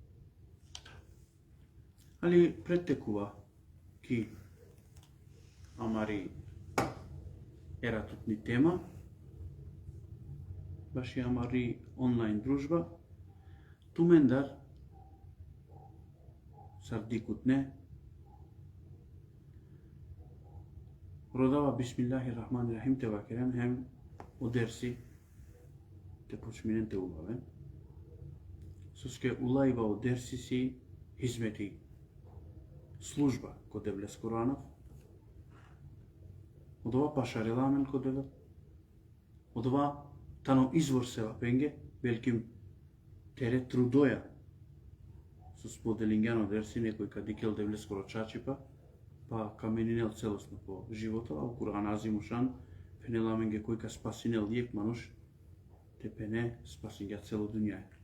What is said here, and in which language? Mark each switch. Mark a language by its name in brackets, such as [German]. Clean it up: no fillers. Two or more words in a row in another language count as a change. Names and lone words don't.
[Romany] Али претекува ки амари ератутни тема, баш и амари онлайн дружба, тумендар сардикутне, родава [Arabic] بسم الله الرحمن الرحيم [Romany] те вакерен хем одерси те почминен те улавен. Соске улаива одерси си хизмети служба ко девлес Коранов, од ова пашареламен ко девел, од ова тано извор сева пенге, великим тере трудоја, со споделингјано дерси некој кадикел девлес Коро чачипа, па каменинел целосно по живото, а у Кур'ан азимушан, фенеламенге кој ка спасинел јек мануш, те пене спасингја цело дуњај.